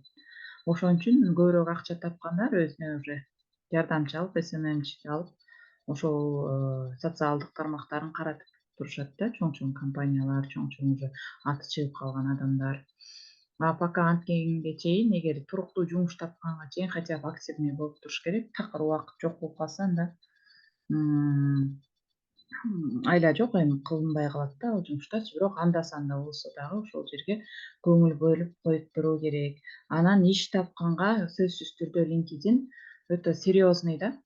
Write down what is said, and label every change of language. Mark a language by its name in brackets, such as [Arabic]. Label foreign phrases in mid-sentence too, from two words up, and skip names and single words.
[Kyrgyz] Ошон үчүн көбүрөөк акча тапкандар өзүнө уже жардамчы алып, SMMчи алып, ошол социалдык тармактарын каратып турушат да, чоң компаниялар, чоң уже аты чыгып калган адамдар. Пока анткенге чейин, эгер туруктуу жумуш тапканга чейин [Russian] хотя бы активный [Kyrgyz] болуп туруш керек. Такыр убакыт жок болуп калса анда айла жок, эми кылынбай калат да ал жумуштачы. Бирок анда санда болсо дагы ошол жерге көңүл бөлүп коюп туруу керек. Анан иш тапканга сөзсүз түрдө LinkedIn өтө серьезный да.